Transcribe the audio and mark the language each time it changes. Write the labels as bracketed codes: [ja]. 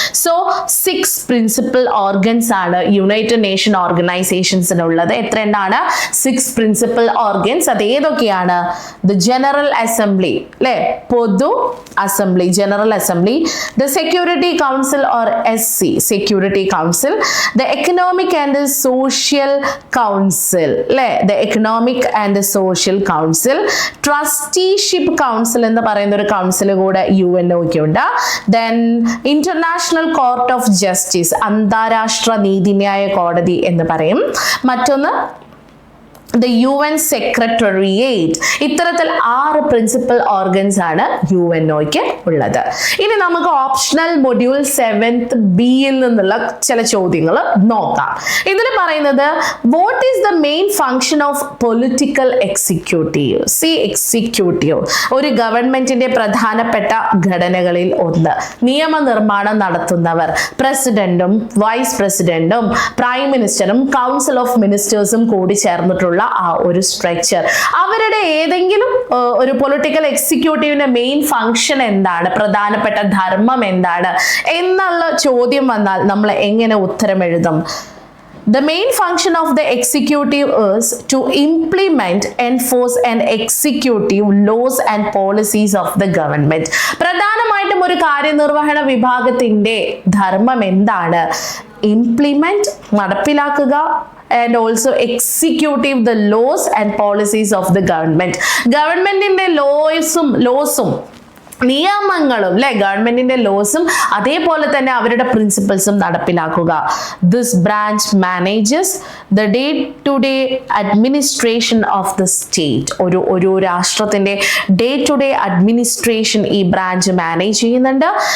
[ml] So 6 principal organs ആണ് United nation ഓർഗനൈസേഷൻസിനുള്ളത്. എത്ര എണ്ണാണ്? 6 principal organs. അത് ഏതൊക്കെയാണ്? ദ ജനറൽ അസംബ്ലി, അല്ലെ, പൊതു assembly, general assembly. [en] The Security Council or SC, Security Council. The Economic and Social Council, the Economic and Social Council. [ml] Trusteeship Council എന്ന് പറയുന്ന ഒരു council കൂടെ UNOയ്ക്ക് ഉണ്ട്. Then International Court of Justice, അന്താരാഷ്ട്ര നീതിന്യായ കോടതി എന്ന് പറയും. മറ്റൊന്ന് the UN Secretariat. ഇത്തരത്തിൽ 6 പ്രിൻസിപ്പൽ ഓർഗൻസ് ആണ് UNOയ്ക്ക് ഉള്ളത്. ഇനി നമുക്ക് ഓപ്ഷണൽ മൊഡ്യൂൾ 7th ബിയിൽ നിന്നുള്ള ചില ചോദ്യങ്ങൾ നോക്കാം. ഇതിൽ പറയുന്നത് [en] What is the main function of political executive? [ml] Executive ഒരു ഗവൺമെന്റിന്റെ പ്രധാനപ്പെട്ട ഘടനകളിൽ ഒന്ന്. നിയമനിർമ്മാണം നടത്തുന്നവർ പ്രസിഡന്റും വൈസ് പ്രസിഡന്റും പ്രൈം മിനിസ്റ്ററും കൗൺസിൽ ഓഫ് മിനിസ്റ്റേഴ്സും കൂടി ചേർന്നിട്ടുള്ള ആ ഒരു സ്ട്രക്ചർ. അവരുടെ ഏതെങ്കിലും ഒരു പൊളിറ്റിക്കൽ എക്സിക്യൂട്ടീവിന്റെ മെയിൻ ഫങ്ഷൻ എന്താണ്, പ്രധാനപ്പെട്ട ധർമ്മം എന്താണ് എന്നുള്ള ചോദ്യം വന്നാൽ നമ്മൾ എങ്ങനെ ഉത്തരം എഴുതും? [en] The main function of the executive is to implement, enforce and execute laws and policies of the government. [ml] പ്രധാനമായിട്ടും ഒരു കാര്യനിർവഹണ വിഭാഗത്തിന്റെ ധർമ്മം എന്താണ്? [en] Implement, നടപ്പിലാക്കുക, and also executive the laws and policies of the government. [ml] ഗവൺമെന്റിന്റെ ലോസും നിയമങ്ങളും, അല്ലെ, ഗവൺമെന്റിന്റെ ലോസും അതേപോലെ തന്നെ അവരുടെ പ്രിൻസിപ്പിൾസും നടപ്പിലാക്കുക. [en] This branch manages the day to day administration of the state. [ml] ഒരു രാഷ്ട്രത്തിന്റെ ഡേ ടു ഡേ അഡ്മിനിസ്ട്രേഷൻ ഈ ബ്രാഞ്ച് മാനേജ് ചെയ്യുന്നുണ്ട്.